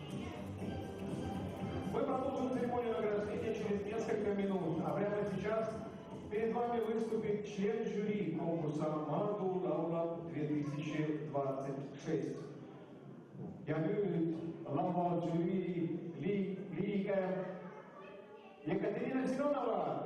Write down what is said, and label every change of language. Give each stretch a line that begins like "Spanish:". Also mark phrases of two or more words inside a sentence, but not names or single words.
Russian: Мы продолжим церемонию награждения через несколько минут, а прямо сейчас перед вами выступит член жюри конкурса Марду Лаула 2026.
Estonian: Ja nüüd lauljürii liige Ekaterina Simonova.